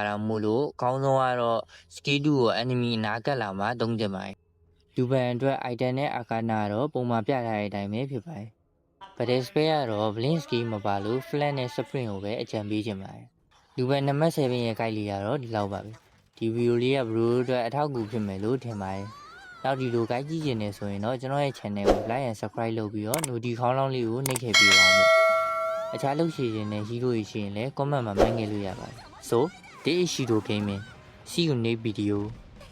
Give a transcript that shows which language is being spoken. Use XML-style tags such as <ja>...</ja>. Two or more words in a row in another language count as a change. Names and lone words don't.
<my>တာမို့လို့အကောင်းဆုံးကတော့ skill 2ကို enemy အနာကတ်လာမှသုံးကြပါတယ်လူပန်အတွက် item နဲ့ arcana ကတော့ပုံမှန်ပြထားတဲ့အတိုင်း ပဲဖြစ်ပါတယ်ဗဒဲ spell ကတော့ Blink skill မပါလို့ flat နဲ့ sprint ကိုပဲအကြံပေးခြင်းပါတယ်လူပန်နံပါတ်7ရဲ့ guide လေးကတော့ဒီလောက်ပါပဲဒီဗီဒီယိုလေးကဘရိုအတွက်အထောက်အကူဖြစ်မယ်လို့ထင်ပါတယ်နောက်ဒီလို guide ကြည့်ချင်နေဆိုရင်တော့ကျွန်တော်ရဲ့ channel ကို</my> <en>like and subscribe</en> <my>လုပ်ပြီးတော့ notification ခေါင်းလောင်းလေးကိုနှိပ်ထည့်ပေးပါဦးမယ်အခြားလုပ်ရှိခြင်းနဲ့ hero တွေရှိရင်လည်း comment မှာမှန်းငယ်လို့ရပါတယ်</my> <en>So this is Shiro Gaming see you next video</en>